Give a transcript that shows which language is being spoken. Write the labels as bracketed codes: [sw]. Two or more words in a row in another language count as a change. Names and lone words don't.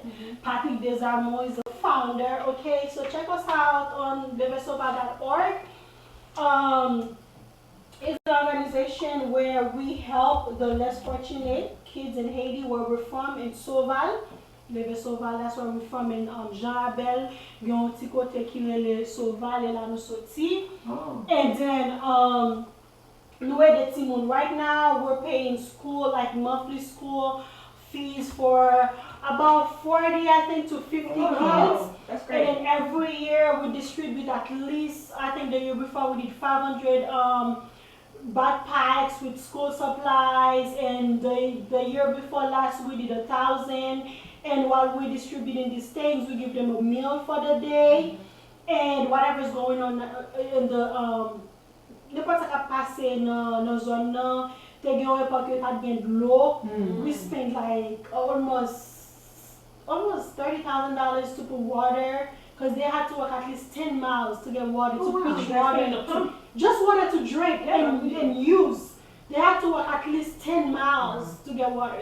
[en] Patrick Desarmo is the founder. Okay, so check us out on nirvasova.org. It's an organization where we help the less fortunate kids in Haiti, where we're from, in Sauval. Sauval, that's where we're from, in Jean Abel. [ht] Yon ti kote ki rele Sauval, e la nou soti. [en] Oh. And then, Noue de Timon. Right now, we're paying school, like monthly school fees for about 40, I think, to 50 kids. That's And great. then every year we distribute at least, I think the year before we did 500 backpacks with school supplies, and the year before last we did 1,000. And while we're distributing these things, we give them a meal for the day, and whatever's going on in the [ht] n'importe sa passe dans zone nan, te gen yon report yo ta gen d'lo. [en] We spend like almost $30,000 to put water, because they had to walk at least 10 miles to get water, to put water in the pump. Just water to drink and use. They had to walk at least 10 miles to get water.